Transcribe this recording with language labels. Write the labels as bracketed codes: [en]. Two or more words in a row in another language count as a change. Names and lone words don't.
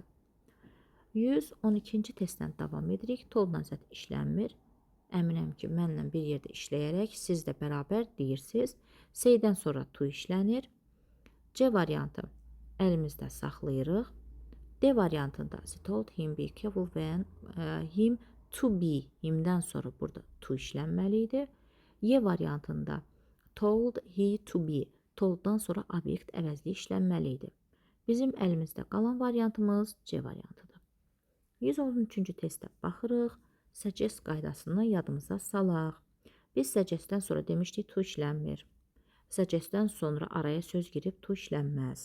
[az] 112-ci testdən davam edirik. Told-la zət işlənmir. Əminəm ki, mənlə bir yerdə işləyərək siz də bərabər deyirsiniz. Say-dən sonra to işlənir. C variantı əlimizdə saxlayırıq. D variantında [en] she told him be careful when him to be [az] himdən sonra burada to işlənməli idi. Y variantında [en] told he to be told- [az] dan sonra obyekt əvəzli işlənməli idi. Bizim əlimizdə qalan variantımız C variantıdır. 113-cü testə baxırıq. Suggest qaydasını yadımıza salaq. Biz suggest-dən sonra demişdik to işlənmir. Suggest-dən sonra araya söz girib to işlənməz.